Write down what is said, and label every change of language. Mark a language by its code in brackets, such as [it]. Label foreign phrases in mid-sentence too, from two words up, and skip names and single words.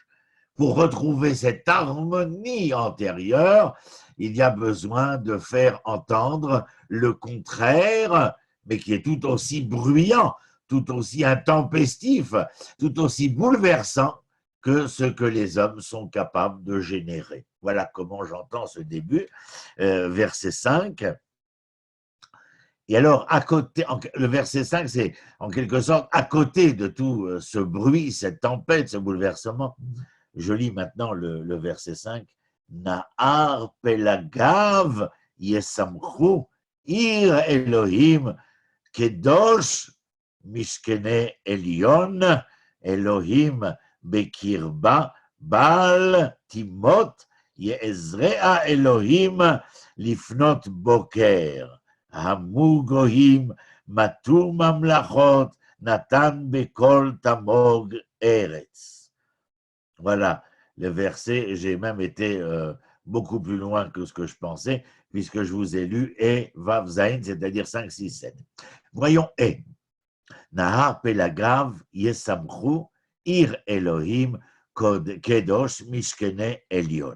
[fr] Pour retrouver cette harmonie antérieure, il y a besoin de faire entendre le contraire, mais qui est tout aussi bruyant, tout aussi intempestif, tout aussi bouleversant que ce que les hommes sont capables de générer. Voilà comment j'entends ce début, verset 5. Et alors, à côté, le verset 5, c'est en quelque sorte à côté de tout ce bruit, cette tempête, ce bouleversement. Je lis maintenant le verset 5. [he] נהר פלגיו ישמחו עיר אלהים קדש משכני עליון אלהים בקרבה בל תמוט יעזרה אלהים לפנות בקר המו גוים מטו ממלכות נתן בקולו תמוג ארץ. [fr] Voilà le verset, j'ai même été beaucoup plus loin que ce que je pensais, puisque je vous ai lu et Vav Zain, c'est-à-dire 5, 6, 7. Voyons [he] נהר פלגיו ישמחו עיר אלהים קדש משכני עליון.